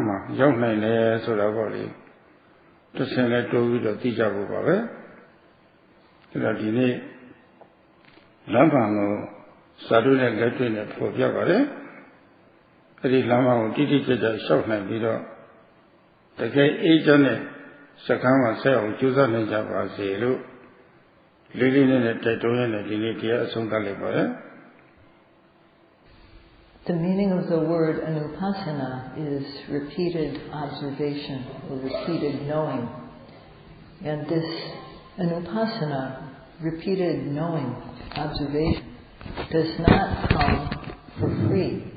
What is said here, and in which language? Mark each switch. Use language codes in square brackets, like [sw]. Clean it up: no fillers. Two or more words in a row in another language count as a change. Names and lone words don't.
[my] မှာရောက်နိုင်တယ်ဆိုတာပေါ့လေတစ်ဆင့်လဲတိုးပြီးတော့သိကြဖို့ပါပဲအဲ့ဒါဒီနေ့လမ်းမှန်ကိုစာတုနဲ့လက်တွေ့နဲ့ဖော်ပြပါတယ်အဲ့ဒီလမ်းမကိုတိတိကျကျရှောက်နိုင်ပြီးတော့တကယ်အေးချမ်းတဲ့စကမ်းမှာဆက်အောင်ကြိုးစားနိုင်ကြပါစေလို့လေးလေးနဲ့တိုက်တွန်းရတဲ့ဒီနေ့တရားအဆုံးသတ်လိုက်ပါရစေ [en] The meaning of the word anupassana is repeated observation or repeated knowing. And this anupassana, repeated knowing, observation, does not come for free.